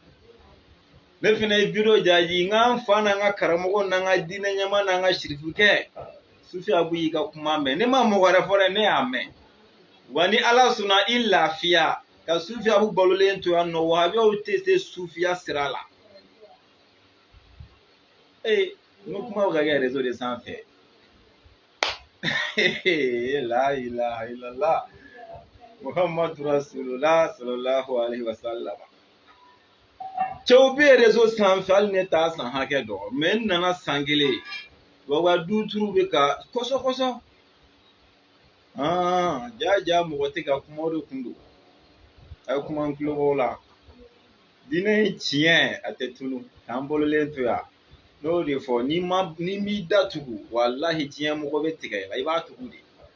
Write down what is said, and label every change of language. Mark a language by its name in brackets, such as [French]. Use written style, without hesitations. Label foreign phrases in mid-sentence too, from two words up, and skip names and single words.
[Bambara] Ne fana ye video jaaji n k'an fa n'an ka karamɔgɔ n'an ka diinɛ ɲɛmaa n'an ka sirifukɛ Sufi Abu y'i ka kuma mɛn ne ma mɔgɔ wɛrɛ fɔ dɛ ne y'a mɛn wa ni ala sɔnna i lafiya ka Sufi Abu balolen to yan nɔ wahabiyaw tɛ se sufiya sira la. N ko kuma bɛ ka kɛ réseau de sanfɛ la [Arabic] إله إلا الله محمد رسول الله صلى الله عليه وسلم. [Bambara] Cɛw bɛ réseau sanfɛ hali ne t'a san hakɛ dɔn mais n nana san kelen wa duturu bɛ ka kɔsɔ ja mɔgɔ tɛ ka kuma o de kun don a ye kuma n tulo la diinɛ ye tiɲɛ a tɛ tunu k'an bololen to yan n'o de fɔ ni m'i da tugu wallahi tiɲɛ mɔgɔ bɛ tigɛ i la i b'a tugu de.